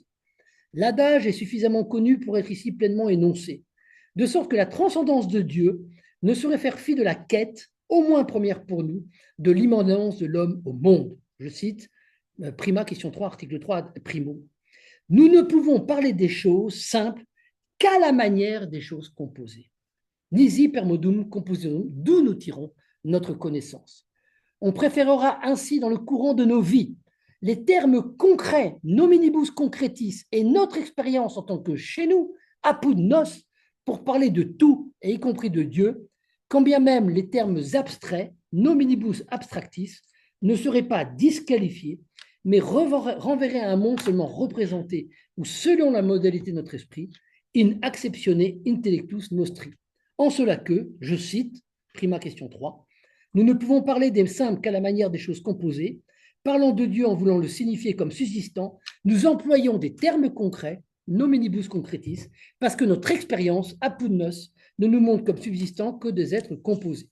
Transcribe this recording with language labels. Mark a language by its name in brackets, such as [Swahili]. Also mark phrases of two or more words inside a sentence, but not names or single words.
[French] L'adage est suffisamment connu pour être ici pleinement énoncé, de sorte que la transcendance de Dieu ne saurait faire fi de la quête, au moins première pour nous, de l'immanence de l'homme au monde. Je cite Prima, question 3, article 3, primo. Nous ne pouvons parler des choses simples qu'à la manière des choses composées. [Latin] Nisi per modum compositum, [French] d'où nous tirons notre connaissance. On préférera ainsi dans le courant de nos vies les termes concrets, [Latin] nominibus concretis, [French] et notre expérience en tant que chez nous, [Latin] apud nos, [French] pour parler de tout, et y compris de Dieu, quand bien même les termes abstraits, [Latin] nominibus abstractis, [French] ne seraient pas disqualifiés, mais renverraient à un monde seulement représenté, ou selon la modalité de notre esprit, [Latin] in acceptione intellectus nostri. [French] En cela que, je cite, prima question 3, nous ne pouvons parler des simples qu'à la manière des choses composées. Parlant de Dieu en voulant le signifier comme subsistant, nous employons des termes concrets, [Latin] nominibus concretis, [French] parce que notre expérience, [Latin] apud nos, [French] ne nous montre comme subsistant que des êtres composés.